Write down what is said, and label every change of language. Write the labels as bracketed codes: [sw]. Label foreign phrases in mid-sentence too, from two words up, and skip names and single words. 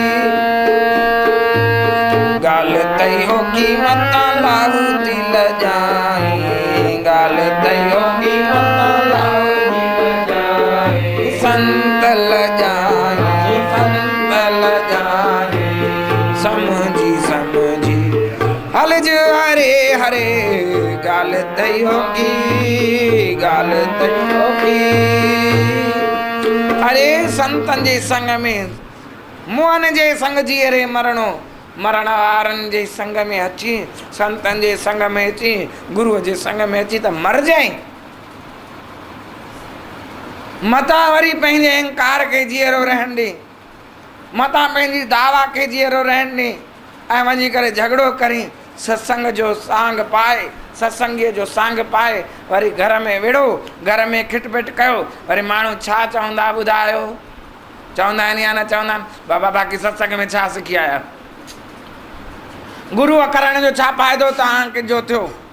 [sd] गाल तयो की मता लाहू दिल जाई, गाल तयो की मता लाहू दिल जाई, संत लजाई, संत लजाई, समझी समझी अलज हरे हरे गाल तयो की, गाल तयो की। अरे संतनि जे संग में, मोहन जे संग जीअरे मरणो, मरण वारनि जे संग में अची, संतनि जे संग में अची, गुरूअ जे संग में अची त मर जाए। मता वरी पंहिंजे अहंकार खे जीअरो रहण ॾे, मता पंहिंजी दावा खे जीअरो रहण ॾे, ऐं वञी करे झगड़ो करी सत्संग जो सांग पाए, सत्संगीअ जो सांग पाए, वरी घर में विड़ो, घर में खिटपिट कयो, वरी माण्हू छा चवंदा ॿुधायो, चवंदा आहिनि या न चवंदा आहिनि, बाबा बाक़ी सत्संग में छा सिखी आया, गुरूअ करण जो छा फ़ाइदो तव्हांखे जो थियो।